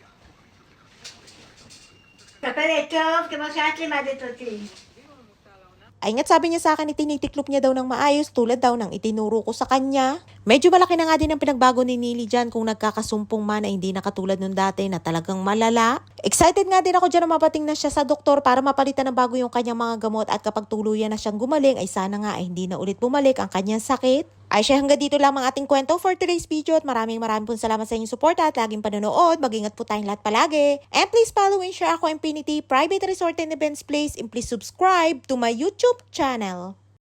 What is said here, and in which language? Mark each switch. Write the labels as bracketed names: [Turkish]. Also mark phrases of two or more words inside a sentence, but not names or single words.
[Hebrew] כפלת טוב, כמו שאת לימדת אותי. [Filipino] Ay nga't sabi niya sa akin, itinitiklop niya daw ng maayos tulad daw ng itinuro ko sa kanya. Medyo malaki na nga din ang pinagbago ni Nili dyan kung nagkakasumpong man ay hindi na katulad nung dati na talagang malala. Excited nga din ako dyan na mapating na siya sa doktor para mapalitan ng bago yung kanyang mga gamot at kapag tuluyan na siyang gumaling ay sana nga ay hindi na ulit bumalik ang kanyang sakit. Ay siya, hanggang dito lang ang ating kwento [English] for today's video [Filipino] at maraming pong salamat sa inyong support at laging panonood. Mag-ingat po tayong lahat palagi. [English] And please follow and share ako Infinity Private Resort and Events Place and please subscribe to my YouTube channel.